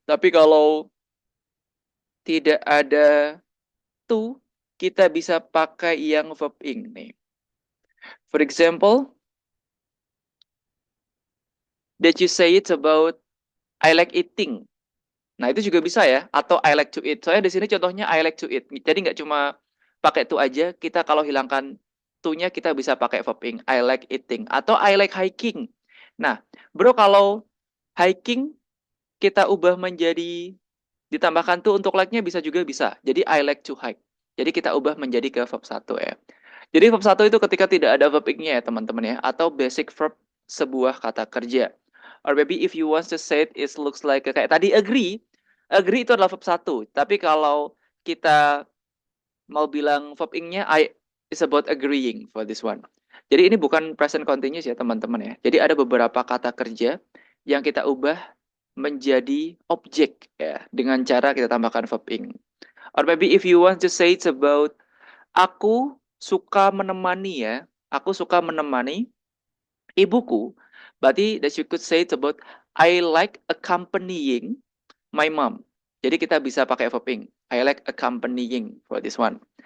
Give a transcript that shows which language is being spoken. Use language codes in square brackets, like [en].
[id] Tapi kalau tidak ada to, kita bisa pakai yang verb ing nih. [en] For example, that you say it about I like eating. [id] Nah, itu juga bisa ya, atau [en] I like to eat. [id] Soalnya di sini contohnya [en] I like to eat. [id] Jadi nggak cuma pakai to aja, kita kalau hilangkan to-nya kita bisa pakai verb ing. [en] I like eating [id] atau [en] I like hiking. [id] Nah, bro kalau hiking kita ubah menjadi ditambahkan to untuk like-nya bisa juga bisa. Jadi [en] I like to hike. [id] Jadi kita ubah menjadi ke verb 1 ya. Jadi verb 1 itu ketika tidak ada verb ing-nya ya teman-teman ya. Atau basic verb sebuah kata kerja. [en] Or maybe if you want to say it, it looks like [id] kayak tadi agree. Agree itu adalah verb 1. Tapi kalau kita mau bilang [en] verb ing-nya, I is about agreeing for this one. [id] Jadi ini bukan present continuous ya teman-teman ya. Jadi ada beberapa kata kerja yang kita ubah menjadi objek ya dengan cara kita tambahkan verb ing. [en] Or maybe if you want to say it's about [id] aku suka menemani ya. Aku suka menemani ibuku. Berarti [en] that you could say it's about I like accompanying my mom. [id] Jadi kita bisa pakai verb ing. [en] I like accompanying for this one.